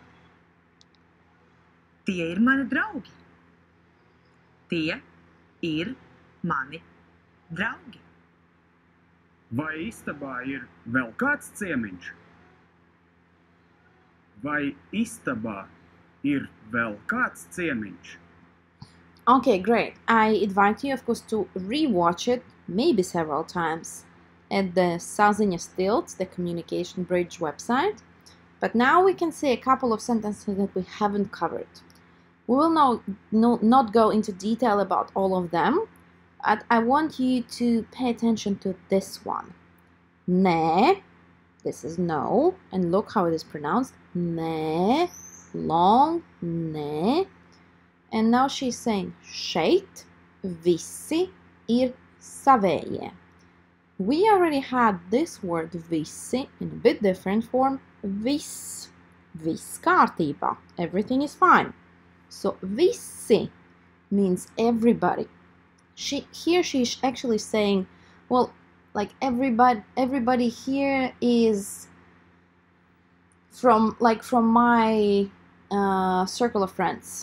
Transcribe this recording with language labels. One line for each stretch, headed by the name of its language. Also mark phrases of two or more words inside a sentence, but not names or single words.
Latvian: Tie ir mani draugi. Tie ir mani draugi. Vai istabā ir vēl kāds ciemiņš? Vai istabā ir vēl kāds ciemiņš?
English: Okay, great. I invite you, of course, to rewatch it, maybe several times, at the Saziņa Tilts, the Communication Bridge website. But now we can see a couple of sentences that we haven't covered. We will not go into detail about all of them, but I want you to pay attention to this one. Nē, this is no, and look how it is pronounced.
Latvian: Nē, long, nē.
English: And now she's saying
Latvian: šeit visi ir savējie.
English: We already had this word visi in a bit different form.
Latvian: Viss. Viss kārtībā.
English: Everything is fine. So visi means everybody. Here she is actually saying, well, like everybody here is from my circle of friends.